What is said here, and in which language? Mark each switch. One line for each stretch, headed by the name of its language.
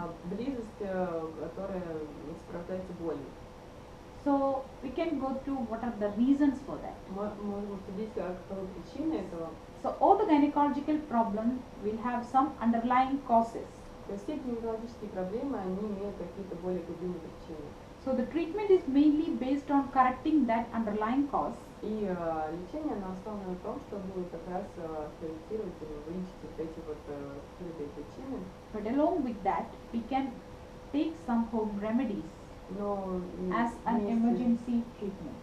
Russian: близость, которая сопровождается болью.
English: So we can go to what are the reasons for that.
Russian: Можем судить, каковы причины этого.
English: So all the gynecological problems will have some underlying causes.
Russian: То есть все гинекологические проблемы, они имеют какие-то более глубинные причины.
English: So the treatment is mainly based on correcting that underlying cause.
Russian: И лечение, оно основано на том, чтобы как раз скорректировать или вылечить вот эти вот скрытые причины.
English: But along with that, we can take some home remedies
Russian: Но
English: as an emergency treatment.